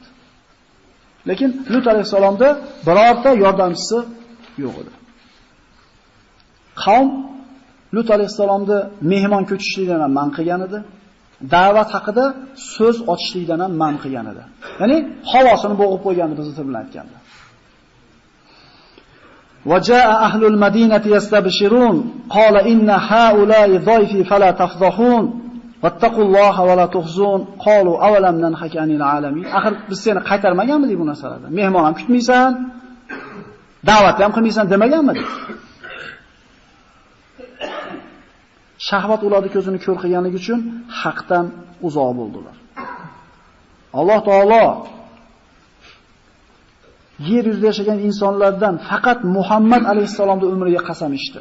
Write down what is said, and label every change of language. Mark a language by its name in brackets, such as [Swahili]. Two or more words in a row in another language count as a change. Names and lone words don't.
[Uzbek] Lekin Lut alayhisolamda birorta yordamchisi yo'q edi. Qavm Lut alayhisolamni mehmon ko'chishlikdan ham man qilgan edi. Da'vat haqida so'z ochishlikdan ham man qilgan edi. Ya'ni havosini bo'g'ib qo'ygandi biz til bilan aytganda. [Arabic] وجاء أهل المدينة يستبشرون قال إن هؤلاء ضيفي فلا تفضحون واتقوا الله ولا تخزون قالوا أولم ننهك عن العالمين. [Uzbek] Axir biz seni qaytarmaganmidik bu narsalarda? Mehmon ham kutmaysan, da'vat ham qilmaysan demaganmidik? Shahvat ularning ko'zini ko'r qilganligi uchun haqdan uzoq bo'ldilar. Alloh taolo yer yuzida yashagan insonlardan faqat Muhammad alayhisolamning umriga qasam ichdi.